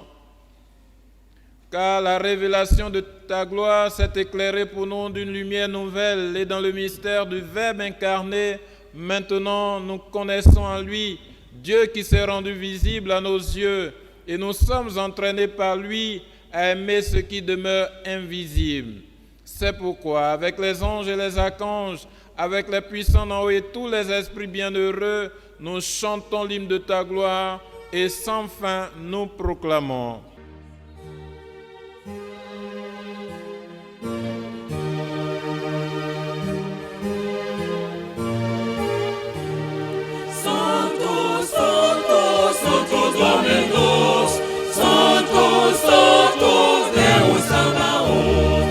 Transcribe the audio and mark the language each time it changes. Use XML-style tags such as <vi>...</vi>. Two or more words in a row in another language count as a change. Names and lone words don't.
<fr>Car la révélation de ta gloire s'est éclairée pour nous d'une lumière nouvelle et dans le mystère du Verbe incarné, maintenant nous connaissons en lui Dieu qui s'est rendu visible à nos yeux et nous sommes entraînés par lui à aimer ce qui demeure invisible. C'est pourquoi, avec les anges et les archanges, avec les puissants d'en haut et tous les esprits bienheureux, nous chantons l'hymne de ta gloire et sans fin nous proclamons.</fr> <la>Santos, Santos, Santos Dominus, Santos, Santos, Deus Sabaoth.</la>